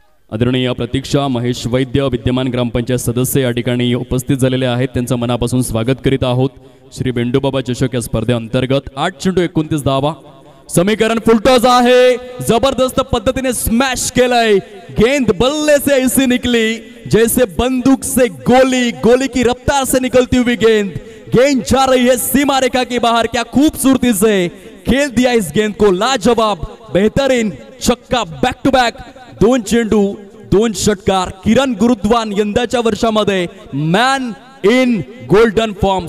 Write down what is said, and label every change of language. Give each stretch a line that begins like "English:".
Marathi: आदरणीय प्रतीक्षा महेश वैद्य विद्यमान ग्रामपंचायत सदस्य या ठिकाणी उपस्थित झालेले आहेत. त्यांचं मनापासून स्वागत करीत आहोत. श्री बेंडूबाबा चषक या स्पर्धेअंतर्गत 8 चेंडू 29 धावा. समीकरण फुलटॉस आहे. जबरदस्त पद्धतीने स्मॅश केलंय.
Hindi: गेंद बल्ले से ऐसी निकली जैसे बंदूक से गोली, गोली की रफ्तार से निकलती हुई गेंद. गेंद जा रही है सीमा रेखा के बाहर. क्या खूबसूरती से खेल दिया इस गेंद को. लाजवाब, बेहतरीन छक्का बॅक टू बॅक.
Marathi: 2 चेंडू 2 षटकार. किरण गुरुद्वान यंदाच्या वर्षामध्ये मॅन इन गोल्डन फॉर्म.